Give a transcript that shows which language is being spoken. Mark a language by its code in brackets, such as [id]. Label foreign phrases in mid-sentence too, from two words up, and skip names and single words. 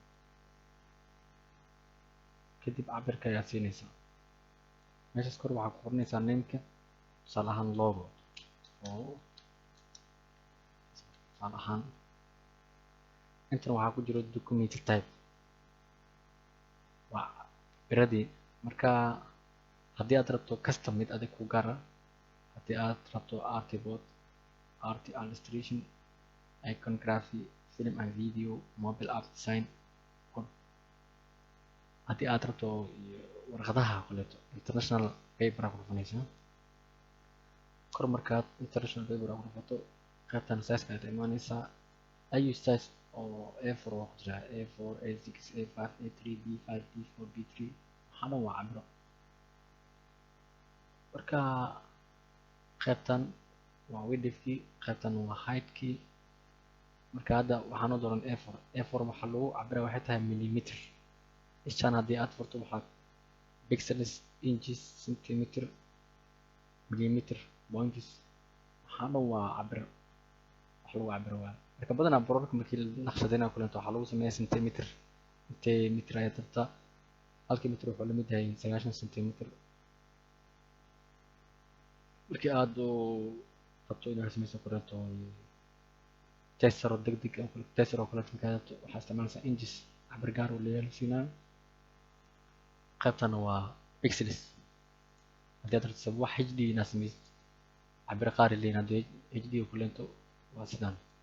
[so] kadib cabirka ayaa siinaysaa meeshaas kor waxaa ku qoranaysaa nameka tusaale ahaan logo oo tusaale ahaan intan waxaa ku jiro [en] document type [so] waa biradii marka haddii aad rabto custom mid adig ku gaara haddii aad rabto [en] artboard art illustration iconography film and video mobile app design [so] haddii aad rabto warqadaha kaleeto [en] international paper [so] ku dhufanaysaa kor markaad [en] international paper [so] ku dhufato qaybtan size ka imaanaysaa ayu size oo A4 waa ku jira A4 A6 A5 A3 B5 B4 B3 waxaa dhan waa cabiro marka qaybtan waa widthkii qaybtan waa heightkii marka hadda waxaan u dooran A4 A4 waxaa lagu cabiraa waxay tahay millimeter ishaan haddii aad furto waxaa [en] pixels inches centimeter millimeter points [so] waxaa dhan waa cabir wax lagu cabiro waa marka badanaa borarka markii la naqshadaynayo kuleeto waxaa lagu sameeyaa centimeter intee mitir ayaa tabta halkii mitir wuxuu la mid yahay 90 centimeter markii aad rabto inaad sameyso kuleeto testero degdeg ah testero kuleeto waxaa isticmaalaysaa inches cabir gaar oo leeyahay siinaa qaybtana waa pixels haddii aad rabto wax HD inaad sameyso cabir qaar leeyahay haddii HD ku leento waa sidaan